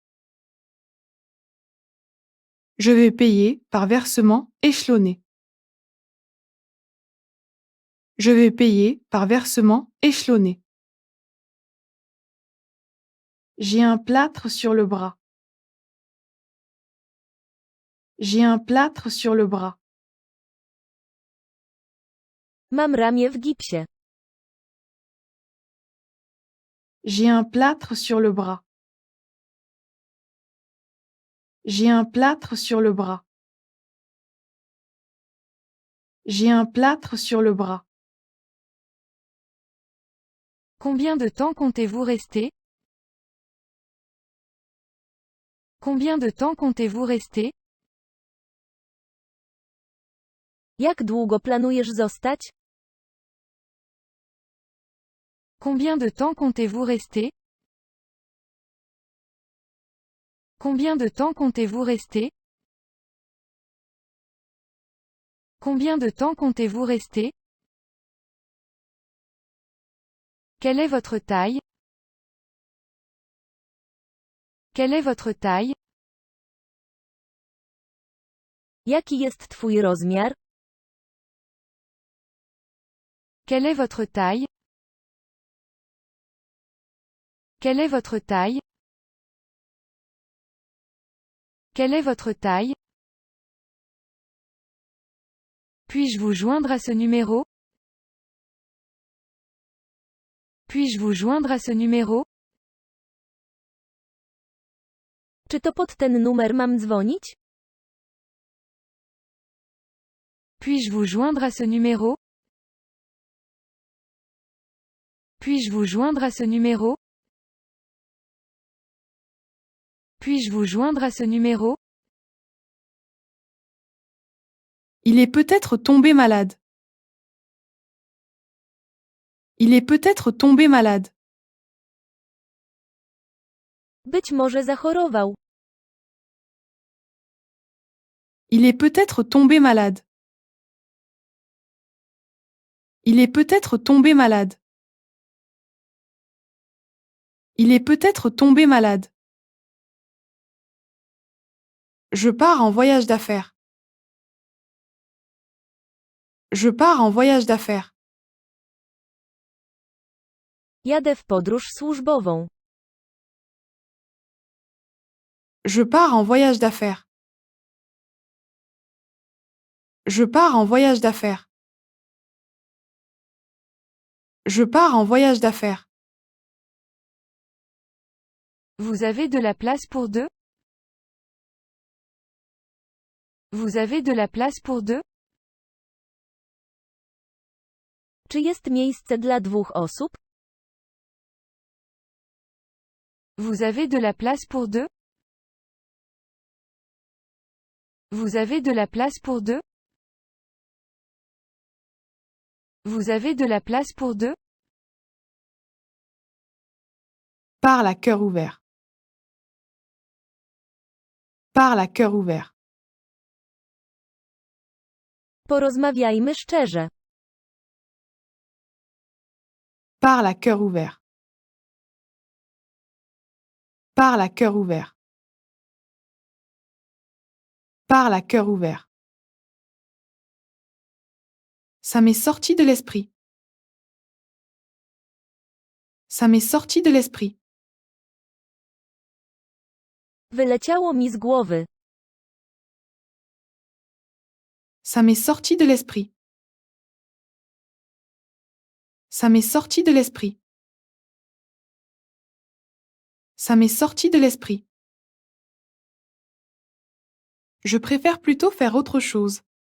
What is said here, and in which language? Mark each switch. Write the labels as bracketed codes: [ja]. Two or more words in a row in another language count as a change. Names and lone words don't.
[fr] Je vais payer par versement échelonné. Je vais payer par versement échelonné. J'ai un plâtre sur le bras. J'ai un plâtre sur le bras. [pl] Mam ramię w gipsie. [fr] J'ai un plâtre sur le bras. J'ai un plâtre sur le bras. J'ai un plâtre sur le bras. Combien de temps comptez-vous rester? Combien de temps comptez-vous rester? [pl] Jak długo planujesz zostać? [fr] Combien de temps comptez-vous rester? Combien de temps comptez-vous rester? Combien de temps comptez-vous rester? Quelle est votre taille? Quelle est votre taille? [pl] Jaki jest twój rozmiar? [fr] Quelle est votre taille? Quelle est votre taille? Quelle est votre taille? Puis-je vous joindre à ce numéro? Puis-je vous joindre à ce numéro? [pl] Czy to pod ten numer mam dzwonić? [fr] Puis-je vous joindre à ce numéro? Puis-je vous joindre à ce numéro? Puis-je vous joindre à ce numéro? Il est peut-être tombé malade. Il est peut-être tombé malade. [pl] Być może zachorował. [fr] Il est peut-être tombé malade. Il est peut-être tombé malade. Il est peut-être tombé malade. Je pars en voyage d'affaires. Je pars en voyage d'affaires. [pl] Jadę w podróż służbową. [fr] Je pars en voyage d'affaires. Je pars en voyage d'affaires. Je pars en voyage d'affaires. Vous avez de la place pour deux? Vous avez de la place pour deux? [pl] Czy jest miejsce dla 2 osób? [fr] Vous avez de la place pour deux? Vous avez de la place pour deux? Vous avez de la place pour deux? Parle à cœur ouvert. Parle à cœur ouvert. [pl] Porozmawiajmy szczerze. [fr] Parle à cœur ouvert. Parle à cœur ouvert. Parle à cœur ouvert. Ça m'est sorti de l'esprit. Ça m'est sorti de l'esprit. [pl] Wyleciało mi z głowy. [fr] Ça m'est sorti de l'esprit. Ça m'est sorti de l'esprit. Ça m'est sorti de l'esprit. Je préfère plutôt faire autre chose.